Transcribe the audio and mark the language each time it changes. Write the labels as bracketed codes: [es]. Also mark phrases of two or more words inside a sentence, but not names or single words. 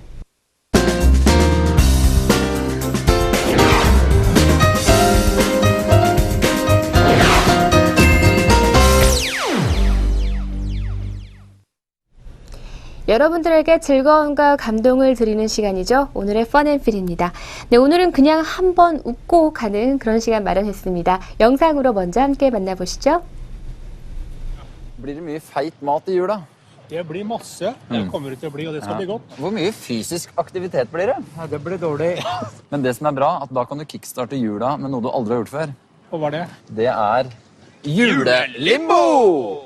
[ko] 여러분들에게 즐거움과 감동을 드리는 시간이죠. 오늘의 펀앤필입니다. 네, 오늘은 그냥 한번 웃고 가는 그런 시간 마련했습니다. 영상으로 먼저 함께 만나보시죠. [no] Blir det mye feit mat i jula? Det blir masse. Det kommer det til å bli, og det skal bli godt. Hvor mye fysisk aktivitet blir det? Nei, det blir dårlig. Men det som er bra, at da kan du kickstarte jula med noe du aldri har gjort før. Hva var det? Det er julelimbo!